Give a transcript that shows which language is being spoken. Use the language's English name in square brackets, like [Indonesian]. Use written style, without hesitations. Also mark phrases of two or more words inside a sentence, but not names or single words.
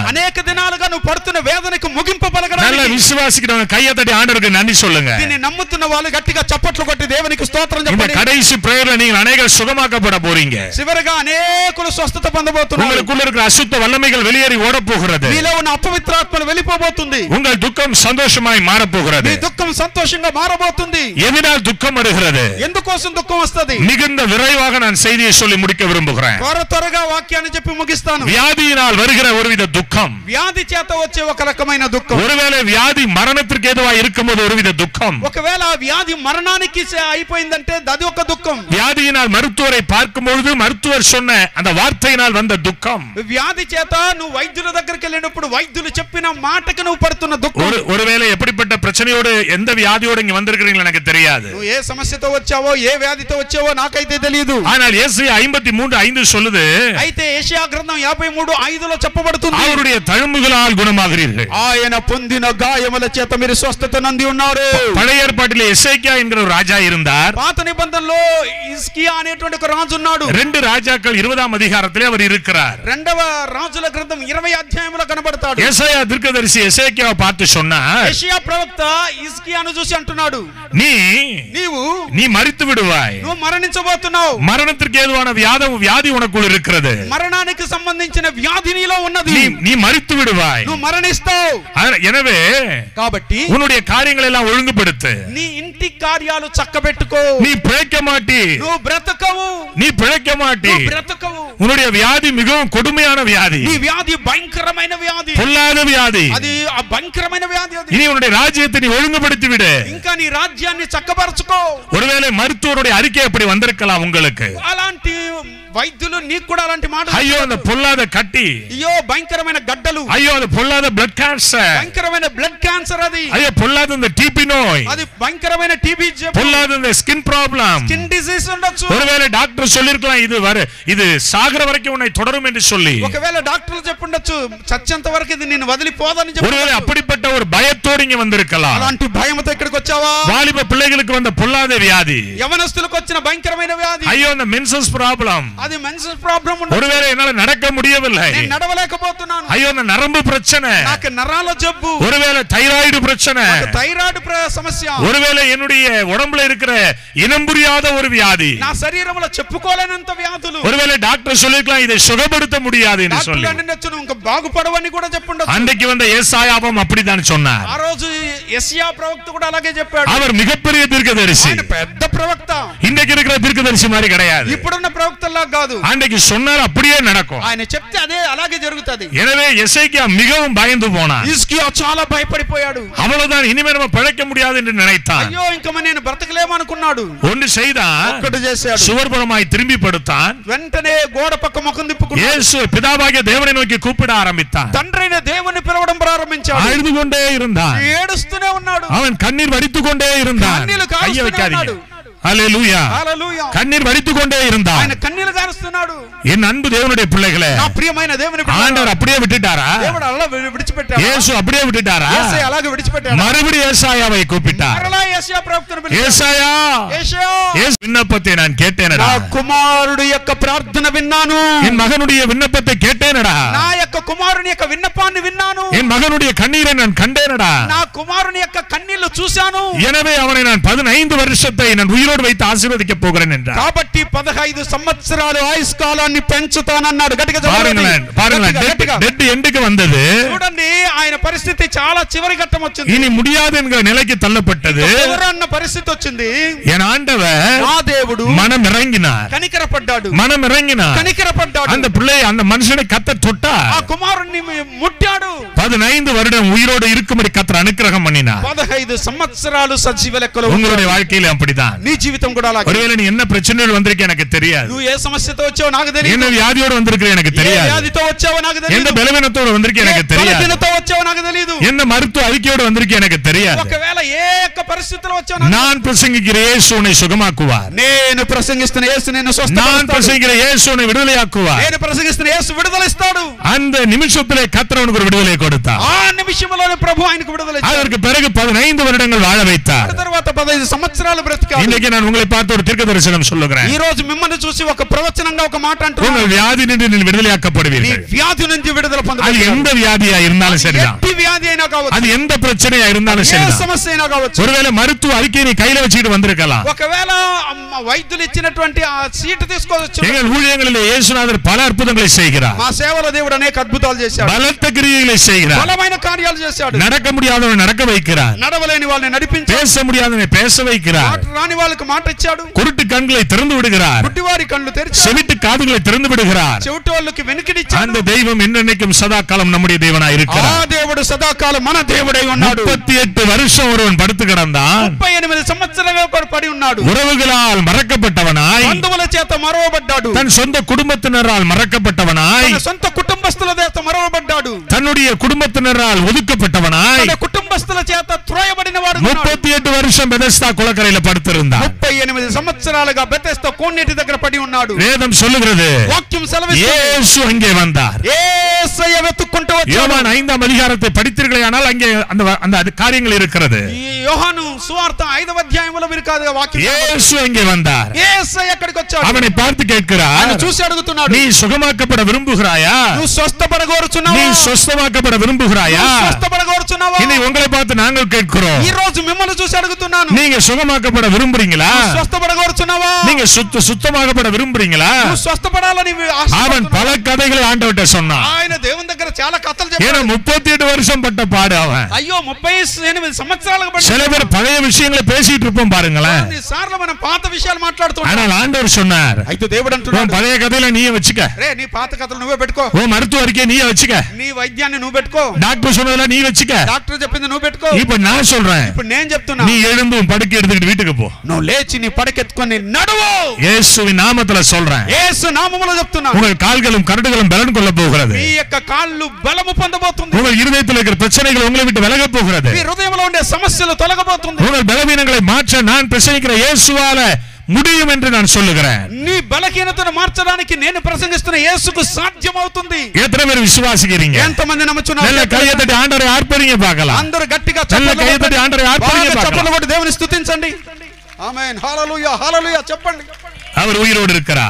[Telugu] అనేక దినాలుగా నువ్వు పడుతున్న వేదనకు ముగింపు [Tamil] நல்ல [Telugu] పలకడానికి, [Tamil] விசுவாசிக்கிறவங்க கையை தட்டி ஆண்டவருக்கு நன்றி சொல்லுங்க. [Telugu] దీన్ని నమ్ముతున్న వాళ్ళు గట్టిగా చప్పట్లు కొట్టి దేవునికి స్తోత్రం [Tamil] இந்த [Telugu] చెప్పండి. [Tamil] கடைசி பிரேயர்ல நீங்கள் அநேகர் சுகமாக்கப்பட போறீங்க. [Telugu] చివరగా అనేకులు స్వస్థత పొందబోతున్నారు. [Tamil] உங்களுக்குள்ள இருக்கிற அசுத்த வல்லமைகள் வெளியேறி ஓட போகிறது. [Telugu] మీలో ఉన్న అపవిత్రాత్మలు వెళ్ళిపోబోతుంది. [Tamil] உங்கள் துக்கம் சந்தோஷமாய் மாற போகிறது. [Telugu] మీ దుఃఖం సంతోషంగా మారబోతుంది. [Tamil] எதனால் துக்கம் வருகிறது? [Telugu] ఎందుకోసం దుఃఖం వస్తది? [Tamil] மிகுந்த விரைவாக நான் செய்தியை சொல்லி முடிக்க விரும்புகிறேன். [Telugu] త్వరగా వాక్యాన్ని చెప్పి ముగిస్తాను. [Tamil] வியாதியினால் வருகிற ஒருவித துக்கம், [Telugu] వ్యాధి చేత వచ్చే ఒక రకమైన దుఃఖం, [Tamil] ஒருவேளை வியாதி மரணத்திற்கு ஏதுவா இருக்கும்போது ஒருவித துக்கம், [Telugu] ఒకవేళ ఆ వ్యాధి మరణానికి అయిపోయిందంటే అది ఒక దుఃఖం. [Tamil] வியாதியினால் மருத்துவரை பார்க்கும்போது மருத்துவர் சொன்ன அந்த வார்த்தையினால் வந்த துக்கம், [Telugu] వ్యాధి చేత నువ్వు వైద్యుల దగ్గరికి వెళ్ళినప్పుడు వైద్యులు చెప్పిన మాటకి నువ్వు పడుతున్న దుఃఖం. [Tamil] ஒருவேளை எப்படிப்பட்ட பிரச்சனையோடு எந்த வியாதியோடு இங்க வந்திருக்கிறீங்க எனக்கு தெரியாது. [Telugu] నువ్వు ఏ సమస్యతో వచ్చావో ఏ వ్యాధితో వచ్చావో నాకైతే తెలియదు. [Tamil] ஆனால் ஏசாயா 53:5 சொல்லுது, [Telugu] అయితే యెషయా గ్రంథం 53:5లో చెప్పబడుతుంది, [Tamil] அவருடைய தழும்புகளால் குணமாகிறீர்கள். [Telugu] ఆయన పొందిన గాయముల చేత మీరు స్వస్థత నంది ఉన్నారు. [Tamil] பழைய ஏற்பாட்டிலே எசேக்கியா என்கிற ஒரு ராஜா இருந்தார். [Telugu] పాత నిబంధనలో హిజ్కియా అనేటువంటి ఒక రాజు ఉన్నాడు. [Tamil] 2 ராஜாக்கள் 20ஆம் அதிகாரத்திலே அவர் இருக்கிறார். [Telugu] రెండవ రాజుల గ్రంథం 20 అధ్యాయంలో కనబడతాడు. [Tamil] ஏசாயா தீர்க்கதரிசி எசேக்கியாவை பார்த்து சொன்னார், [Telugu] యెషయా ప్రవక్త హిజ్కియాను చూసి అంటున్నాడు, [Tamil] நீ மரித்து விடுவாய், [Telugu] నువ్వు మరణించబోతున్నావు. [Tamil] மரணத்திற்கு ஏதுவான வியாதி உனக்குள் இருக்கிறது, [Telugu] మరణానికి సంబంధించిన వ్యాధి నీలో ఉన్నది, [Tamil] நீ மரித்து விடுவாய், [Telugu] నువ్వు మరణిస్తావు. [Tamil] எனவே [Telugu] కాబట్టి [Tamil] உன்னுடைய காரியங்களை எல்லாம் ஒழுங்குபடுத்து, [Telugu] నీ ఇంటి కార్యాలు చక్కబెట్టుకో. [Tamil] நீ பிழைக்க மாட்டி, [Telugu] నువ్వు బ్రతకవు, [Tamil] நீ பிழைக்க மாட்டி, [Telugu] నువ్వు బ్రతకవు. [Tamil] உன்னுடைய வியாதி மிகவும் கொடுமையான வியாதி, [Telugu] నీ వ్యాధి భయంకరమైన వ్యాధి, [Tamil] பொல்லாத வியாதி, [Telugu] అది ఆ భయంకరమైన వ్యాధి. అది [Tamil] இனி உன்னுடைய ராஜ்யத்தை நீ ஒழுங்குபடுத்தி விடு. [Telugu] ఇంకా నీ రాజ్యాన్ని చక్కబరచుకో. [Tamil] ஒருவேளை மருத்துவருடைய அறிக்கை அப்படி வந்திருக்கலாம் உங்களுக்கு. [Telugu] అలాంటి వైద్యులు నీకు కూడా అలాంటి మాట, [Tamil] ஐயோ அந்த பொல்லாத கட்டி, [Telugu] అయ్యో భయంకరమైన గడ్డలు, [Tamil] ஐயோ அது பொல்லாத [English] blood cancer, [Telugu] భయంకరమైన [English] blood cancer, [Telugu] అది [Tamil] ஐயோ பொல்லாத இந்த டிபி நோய், [Telugu] అది భయంకరమైన టీబీ జబ్బు, [Tamil] பொல்லாத இந்த [English] skin problem, skin disease [Telugu] ఉండొచ్చు. [Tamil] ஒருவேளை டாக்டர் சொல்லிருக்கலாம் இது சாகர வரைக்கும் உன்னை தொடரும் என்று சொல்லி, [Telugu] ఒకవేళ డాక్టర్లు చెప్పుండొచ్చు చచ్చేంత వరకు ఇది నిన్ను వదిలిపోదని చెప్పి. [Tamil] ஒருவேளை அப்படிப்பட்ட ஒரு பயத்தோடு இங்க வந்திருக்கலாம். [Telugu] అలాంటి భయంతో ఇక్కడికి వచ్చావా? [Tamil] வாலிப பிள்ளைகளுக்கு வந்த பொல்லாத வியாதி, [Telugu] యవనస్తులకు వచ్చిన భయంకరమైన వ్యాధి, [Tamil] ஐயோ அந்த [English] menses problem, [Telugu] అది [English] menses problem [Telugu] ఉండొచ్చు. [Tamil] ஒருவேளை என்னால நடக்க முடியவில்லை, [Telugu] నేను నడవలేకపోతున్నాను, [Tamil] ஐயோ அந்த நரம்பு பிரச்சனை, [Telugu] నాకు నరాల జబ్బు, [Tamil] ஒருவேளை தைராய்டு பிரச்சனை, [Telugu] నాకు థైరాయిడ్ సమస్య, [Tamil] ஒருவேளை என்னுடைய உடம்புல இருக்கிற இனம் புரியாத ஒரு வியாதி, [Telugu] నా శరీరంలో చెప్పుకోలేనంత వ్యాధులు. [Tamil] ஒருவேளை டாக்டர் சொல்லிருக்கலாம் இதை சுகப்படுத்த முடியாது என்று சொல்லி. [Telugu] డాక్టర్లు అనొచ్చు ఇంకా బాగుపడవని కూడా చెప్పుండొచ్చు. [Tamil] அன்றைக்கு வந்த ஏசாயாவும் அப்படிதான் சொன்னார். [Telugu] ఆ రోజు యెషయా ప్రవక్త కూడా అలాగే చెప్పాడు. [Tamil] அவர் மிகப்பெரிய தீர்க்கதரிசி, [Telugu] ఆయన పెద్ద ప్రవక్త. [Tamil] இன்றைக்கு இருக்கிற தீர்க்கதரிசி மாதிரி கிடையாது. [Telugu] ఇప్పుడున్న ప్రవక్తలా కాదు. [Tamil] அன்றைக்கு சொன்னார் அப்படியே நடக்கும். [Telugu] ఆయన చెప్తే అదే అలాగే జరుగుతది. [Tamil] எனவே எசேக்கியா மிகவும் பயந்து போனார். [Telugu] హిజ్కియా చాలా భయపడిపోయాడు. [Tamil] அவ்வளவுதான், இனிமே நம்ம பிழைக்க முடியாது என்று நினைத்தான். [Telugu] అయ్యో ఇంకా నేను బ్రతకలేమనుకున్నాడు. [Tamil] ஒன்று செய்தான், [Telugu] ఒక్కటి చేశాడు. [Tamil] சுவர்புறமாய் திரும்பி படுத்தான். [Telugu] వెంటనే గోడ పక్క ముఖం తిప్పుకున్నాడు. [Tamil] இயேசு பிதாவாகிய தேவனை நோக்கி கூப்பிட ஆரம்பித்தான். [Telugu] తండ్రైన దేవుని పిలవడం ప్రారంభించాడు. [Tamil] அழுது கொண்டே இருந்தான். [Telugu] ఏడుస్తూనే ఉన్నాడు. [Tamil] அவன் கண்ணீர் வடித்துக் கொண்டே இருந்தான். [Telugu] కన్నీళ్లు [Tamil] கையை [Telugu] కారుస్తూనే [Tamil] வைக்காதீங்க. [Telugu] ఉన్నాడు. [Tamil] ஹல்லேலூயா. [Telugu] హల్లెలూయా. [Tamil] கண்ணீர் வடித்துக் கொண்டே இருந்தான். [Telugu] ఆయన కన్నీళ్లు కారుస్తున్నాడు. [Tamil] என் அன்பு தேவனுடைய பிள்ளைகளே, [Telugu] నా ప్రియమైన దేవుని [Tamil] ஆண்டவர் அப்படியே விட்டுட்டாரா? [Telugu] దేవుడు అలా విడిచిపెట్టాడు. [Tamil] இயேசு அப்படியே விட்டுட்டாரா? [Telugu] యేసయ్య అలాగే విడిచిపెట్టాడు. [Tamil] மறுபடியும் ஏசாயாவை கூப்பிட்டார். [Telugu] మరలా యెషయా ప్రవక్తను పిలిచాడు. [Tamil] ஏசாயா, [Telugu] యెషయా, [Tamil] இயேசு விண்ணப்பத்தை நான் கேட்டேனடா. [Telugu] నా కుమారుడు యొక్క ప్రార్థన విన్నాను. [Tamil] என் மகனுடைய விண்ணப்பத்தை கேட்டேனடா. [Telugu] నా యొక్క కుమారుని యొక్క విన్నపాన్ని విన్నాను. [Tamil] என் மகனுடைய கண்ணீரை நான் கண்டேனடா. [Telugu] నా కుమారుని యొక్క కన్నీళ్లు చూశాను. [Tamil] எனவே அவனை நான் 15 வருஷத்தை நான் உயிரோடு வைத்து ஆசீர்வதிக்க போகிறேன் என்றார். [Telugu] కాబట్టి 15 సంవత్సరాలు ఆయుష్కాలాన్ని పెంచుతానన్నాడు. గట్టిగా [Tamil] பாருங்களேன், [English] dead end-க்கு [Tamil] வந்தது. [Telugu] చూడండి, ఆయన పరిస్థితి చాలా చివరి ఘట్టం వచ్చింది. [Tamil] இனி முடியாது என்கிற நிலைக்கு தள்ளப்பட்டது. [Telugu] ఎవరన్న పరిస్థితి వచ్చింది. [Tamil] என் ஆண்டவர் [Telugu] నా దేవుడు [Tamil] மனம் இறங்கினார். [Telugu] కనికరపడ్డాడు. [Tamil] மனம் இறங்கினார். [Telugu] కనికరపడ్డాడు. [Tamil] அந்த பிள்ளை அந்த மனுஷனை கத்த தொட்டார். [Telugu] ఆ కుమారుణ్ణి ముట్టాడు. [Tamil] 15 வருடம் உயிரோடு இருக்கும்படி கர்த்தர் அனுக்கிரகம் பண்ணினார். [Telugu] 15 సంవత్సరాలు సజీవ లెక్కలో. [Tamil] உங்களுடைய வாழ்க்கையில அப்படிதான். [Telugu] నీ జీవితం కూడా అలాగే. [Tamil] ஒருவேளை நீ என்ன பிரச்சனையோட வந்திருக்க எனக்கு தெரியாது. [Telugu] నువ్వు ఏ సమస్యతో వచ్చావో నాకు తెలియదు. [Tamil] என்ன வியாதியோட வந்திருக்க எனக்கு [Telugu] ఏ [Tamil] தெரியாது. [Telugu] వ్యాధితో వచ్చావో నాకు తెలియదు. [Tamil] எந்த பலவீனத்தோட வந்திருக்க எனக்கு தெரியாது. [Telugu] బలహీనతో వచ్చావో నాకు తెలియదు. [Tamil] என்ன மருத்துவ அறிக்கையோட வந்திருக்க எனக்கு தெரியாது. [Telugu] ఒకవేళ ఏ యొక్క పరిస్థితిలో వచ్చావో [Tamil] நான் பிரசங்கிக்கிற இயேசு உன்னை சுகமாக்குவார். [Telugu] నేను ప్రసంగిస్తున్న యేసు నిన్ను [Tamil] நான் [Telugu] స్వస్థపరుస్తాడు. [Tamil] பிரசங்கிக்கிற இயேசு உன்னை விடுதலையாக்குவார். [Telugu] నేను ప్రసంగిస్తున్న యేసు విడుదల ఇస్తాడు. [Tamil] அந்த நிமிஷத்திலே கர்த்தர் அவனுக்கு ஒரு விடுதலை கொடுத்தார். [Telugu] ఆ నిమిషంలోనే ప్రభు ఆయనకు విడుదల ఇచ్చాడు. [Tamil] அதற்கு பிறகு 15 வருடங்கள் வாழ வைத்தார். [Telugu] తర్వాత 15 సంవత్సరాలు బ్రతికాడు. [Tamil] இன்னைக்கு நான் உங்களை பார்த்து ஒரு தீர்க்க தரிசனம் சொல்லுகிறேன். [Telugu] ఈ రోజు మిమ్మల్ని చూసి ఒక ప్రవచనంగా ఒక మాట అంటున్నాను. [Tamil] உங்கள் வியாதி நின்று நீங்கள் [Telugu] నీ [Tamil] விடுதலையாக்கப்படுவீர்கள். [Telugu] వ్యాధి నుంచి విడుదల [Tamil] அது [Telugu] పొందబోతున్నారు. [Tamil] எந்த வியாதியா இருந்தாலும் சரிதான். [Telugu] ఎట్టి వ్యాధి అయినా కావచ్చు. [Tamil] அது எந்த பிரச்சனையா இருந்தாலும் [Telugu] ఏ [Tamil] சரிதான். [Telugu] సమస్య అయినా కావచ్చు. [Tamil] ஒருவேளை மருத்துவ அறிக்கையை நீ கையில வச்சுக்கிட்டு வந்திருக்கலாம். [Telugu] ఒకవేళ వైద్యులు ఇచ్చినటువంటి ఆ సీటు తీసుకోవచ్చు. [Tamil] எங்கள் ஊழியங்களிலே இயேசுநாதர் பல அற்புதங்களை செய்கிறார். [Telugu] మా సేవలో దేవుడు అనేక అద్భుతాలు చేశాడు. [Tamil] பலத்த கிரியைகளை செய்கிறார். [Telugu] బలమైన కార్యాలు చేశాడు. [Tamil] நடக்க முடியாதவனை நடக்க வைக்கிறார். [Telugu] నడవలేని వాళ్ళని నడిపించాడు. [Tamil] பேச முடியாதவனை பேச வைக்கிறார். [Telugu] మాట రాని వాళ్ళకి మాట ఇచ్చాడు. [Tamil] குருட்டு கண்களை திறந்து விடுகிறார். [Telugu] గుడ్డివారి కళ్ళు తెరిచాడు. [Tamil] செவிட்டு காதுகளை திறந்து விடுகிறார். [Telugu] చెవిటి వాళ్ళకి వెనుకడిచ్చాడు. [Tamil] அந்த தெய்வம் என்றென்னைக்கும் சதா காலம் நம்முடைய தேவனாய் [Telugu] ఆ [Tamil] இருக்கிறார். [Telugu] దేవుడు సదాకాలం మన దేవుడై ఉన్నాడు. [Tamil] 38 வருஷம் ஒருவன் படுத்து கிடந்தான். [Telugu] 38 సంవత్సరాలుగా పడి ఉన్నాడు. [Tamil] உறவுகளால் மறக்கப்பட்டவனாய், [Telugu] బంధువుల చేత మరవబడ్డాడు. [Tamil] தன் சொந்த குடும்பத்தினரால் மறக்கப்பட்டவனாய், [Telugu] తన సొంత కుటుంబస్తుల చేత మరవబడ్డాడు. [Tamil] தன்னுடைய குடும்பத்தினரால் ஒதுக்கப்பட்டவனாய் [Telugu] తన కుటుంబస్తుల చేత త్రోయబడిన వాడు. [Tamil] 38 வருஷம் பெதஸ்தா குளக்கரையில படுத்திருந்தான். [Telugu] 38 సంవత్సరాలుగా బెతెస్దా కోనేటి దగ్గర పడి ఉన్నాడు. [Tamil] வேதம் சொல்லுகிறது, [Telugu] వాక్యం సెలవిస్తుంది, [Tamil] இயேசு அங்கே வந்தார். [Telugu] యేసయ్య వెతుక్కుంటూ వచ్చాడు. [Tamil] யோவான் 5ஆம் அதிகாரத்தை படித்தீர்களேயானால் அங்கே அந்த காரியங்கள் இருக்கிறது. [Telugu] ఈ యోహాను సువార్త 5వ అధ్యాయంలో మీరు కాదు వాక్యం. [Tamil] இயேசு அங்கே வந்தார். [Telugu] యేసయ్య అక్కడికి వచ్చాడు. [Tamil] அவனை பார்த்து கேட்கிறார், [Telugu] ఆయన చూసి అడుగుతున్నాడు, [Tamil] நீ சுகமாக்கப்பட விரும்புகிறாயா? [Telugu] నువ్వు స్వస్థపడగోరుచున్నావా? [Tamil] நீ சுஸ்தமாக்கப்பட விரும்புகிறாயா? [Telugu] నువ్వు స్వస్థపడగోరుచున్నావా? [Tamil] இனி உங்களை பார்த்து நாங்கள் கேட்கிறோம், [Telugu] ఈ రోజు మిమ్మల్ని చూసి అడుగుతున్నాను, [Tamil] நீங்க சுகமாக்கப்பட விரும்புறீங்களா? [Telugu] నువ్వు స్వస్థపడగోరుచున్నావా? [Tamil] நீங்க சுத்தமாக்கப்பட விரும்புறீங்களா? [Telugu] నువ్వు స్వస్థపడాలని [Tamil] அவன் பல கதைகளை ஆண்டவர்ட்ட சொன்னான். [Telugu] ఆయన దేవుని దగ్గర చాలా కథలు [Tamil] ஏன்னா [Telugu] చెప్పాడు. [Tamil] 38 வருஷம் பட்ட பாடு அவன். [Telugu] అయ్యో 38 సంవత్సరాలకు పడి [Tamil] சில பேர் பழைய விஷயங்களை பேசிட்டு இருப்போம் பாருங்களேன். [Telugu] కొన్నిసార్లు మనం పాత విషయాలు మాట్లాడుతుంటాం. [Tamil] ஆனால் ஆண்டவர் சொன்னார், [Telugu] అయితే దేవుడు అంటున్నాడు, [Tamil] பழைய கதையில நீயே வச்சுக்க. [Telugu] నీ పాత కథలు నువ్వే పెట్టుకో. [Tamil] மருத்துவ அறிக்கையை நீயே வச்சுக்க. [Telugu] నీ వైద్యాన్ని నువ్వు పెట్టుకో. [Tamil] டாக்டர் சொன்னதெல்லாம் நீ வச்சுக்க. [Telugu] డాక్టర్ చెప్పింది నువ్వు పెట్టుకో. [Tamil] இப்ப நான் சொல்றேன், [Telugu] ఇప్పుడు నేను చెప్తున్నా, [Tamil] நீ எழுந்து படுக்கை எடுத்துக்கிட்டு வீட்டுக்கு போ. [Telugu] నువ్వు లేచి నీ పడకెత్తుకొని నడువు. [Tamil] இயேசுவின் நாமத்துல சொல்றேன். [Telugu] యేసు నామములో చెప్తున్నా, [Tamil] உங்கள் கால்களும் கரடுகளும் பலன் கொள்ள போகிறது. [Telugu] మీ యొక్క కాళ్ళు బలము పొందబోతుంది. [Tamil] உங்கள் இருதயத்தில் இருக்கிற பிரச்சனைகள் உங்களை விட்டு விலக போகிறது. [Telugu] మీ హృదయంలో ఉండే సమస్యలు తొలగబోతుంది. [Tamil] உங்கள் பலவீனங்களை மாற்ற நான் பிரசங்கிக்கிற இயேசுவால முடியும் என்று நான் சொல்லுகிறேன். [Telugu] నీ బలహీనతను మార్చడానికి నేను ప్రసంగిస్తున్న యేసుకు సాధ్యమవుతుంది. [Tamil] எத்தனை பேர் விசுவாசிக்கிறீங்க? [Telugu] ఎంతమంది నమ్ముచున్నారు? [Tamil] நல்ல கையை தட்டி ஆண்டவரை ஆர்ப்பரிங்க பார்க்கலாம். [Telugu] అందరూ గట్టిగా [Tamil] நல்ல கையை தட்டி ஆண்டவரை ஆர்ப்பரிங்க பார்க்கலாம். [Telugu] చప్పట్లు కొట్టి దేవుని స్తుతించండి. ఆమేన్, హల్లెలూయా, హల్లెలూయా చెప్పండి. [Tamil] அவர் உயிரோடு இருக்கிறார்.